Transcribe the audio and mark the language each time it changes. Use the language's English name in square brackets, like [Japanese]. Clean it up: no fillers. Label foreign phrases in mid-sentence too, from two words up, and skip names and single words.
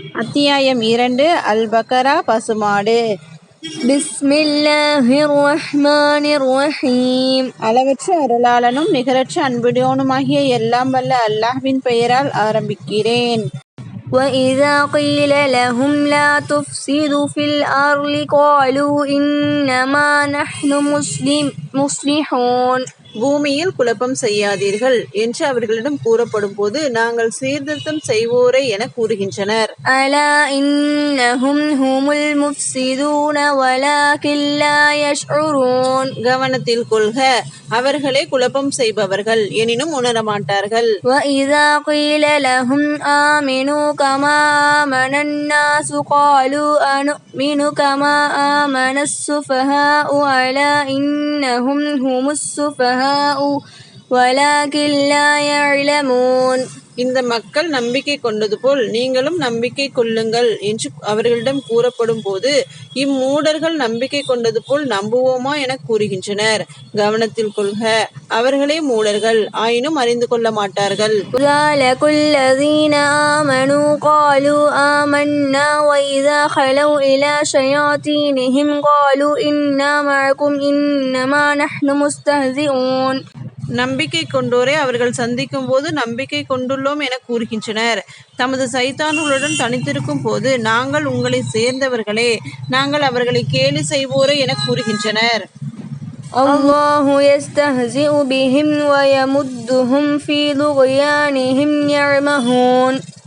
[Tamil] அத்தியாயம் 2 அல்-பக்கரா பசுமாடு. [Arabic] بسم الله الرحمن الرحيم. [Tamil] அளவற்ற அருளாளனும் நிகரற்ற அன்புடையோனுமாகிய எல்லாம் வல்ல அல்லாஹ்வின் பெயரால் ஆரம்பிக்கிறேன். [Arabic] وَإِذَا قِيلَ لَهُمْ لَا تُفْسِدُوا فِي الْأَرْضِ قَالُوا إِنَّمَا نَحْنُ مُصْلِحُونَ. [Tamil] பூமியில் குழப்பம் செய்யாதீர்கள் என்று அவர்களிடம் கூறப்படும் போது நாங்கள் சீர்திருத்தம் செய்வோரே என கூறுகின்றனர். [Arabic] أَلَا إِنَّهُمْ هُمُ الْمُفْسِدُونَ وَلَكِنْ لَا يَشْعُرُونَ. [Tamil] கவனத்தில் கொள்க, அவர்களே குழப்பம் செய்பவர்கள், எனினும் உணரமாட்டார்கள். [Arabic] وَإِذَا قِيلَ لَهُمْ آمِنُوا كَمَا آمَنَ النَّاسُ قَالُوا أَنُؤْمِنُ كَمَا آمَنَ السُّفَهَاءُ أَلَا إِنَّهُمْ هُمُ السُّفَهَاءُ وَلَكِنْ لَا يَعْلَمُونَ. [Tamil] இந்த மக்கள் நம்பிக்கை கொண்டது போல் நீங்களும் நம்பிக்கை கொள்ளுங்கள் என்று அவர்களிடம் கூறப்படும் போது இம்மூடர்கள் நம்பிக்கை கொண்டது போல் நம்புவோமா என கூறுகின்றனர். கவனத்தில் கொள்க, அவர்களே மூடர்கள், ஆயினும் அறிந்து கொள்ள மாட்டார்கள். [Arabic] الذين آمنوا قالوا آمنا وإذا خلوا إلى شياطينهم قالوا إنا معكم إنما نحن مستهزئون. [Tamil] நம்பிக்கை கொண்டோரை அவர்கள் சந்திக்கும் போது நம்பிக்கை கொண்டுள்ளோம் என கூறுகின்றனர். தமது சைத்தான்களுடன் தனித்திருக்கும் போது நாங்கள் உங்களை சேர்ந்தவர்களே, நாங்கள் அவர்களை கேலி செய்வோரே என கூறுகின்றனர். [Arabic] الله يستهزئ بهم ويمدهم في طغيانهم يعمهون.